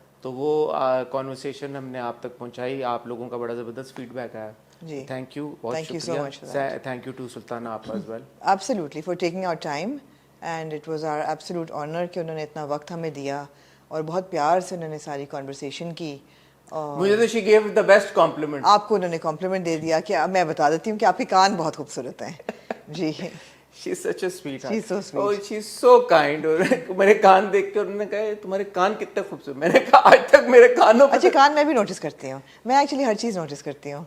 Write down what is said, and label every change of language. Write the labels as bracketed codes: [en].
[ur] تو وہ کانورسیشن ہم نے آپ تک پہنچائی, آپ لوگوں کا بڑا زبردست فیڈ بیک آیا. تھینک یو, بہت شکریہ. تھینک یو ٹو سلطانہ آپا [en] as well. Absolutely for taking our time and it was our absolute honor [ur] کہ انہوں نے اتنا وقت ہمیں دیا اور بہت پیار سے انہوں نے ساری conversation کی. مجھے تو [en] she gave the best compliment. [ur] آپ کو انہوں نے کمپلیمنٹ دے دیا کہ میں بتا دیتی ہوں کہ آپ کے کان بہت خوبصورت ہیں. جی [en] She's such a sweetheart. She's so sweet. Oh, she's so kind. [ur] اور میرے کان دیکھ کے انہوں نے کہا تمہارے کان کتنے خوبصورت. میں نے کہا آج تک میرے کانوں پہ. اچھا کان میں بھی نوٹس کرتی ہوں, میں ایکچولی ہر چیز نوٹس کرتی ہوں.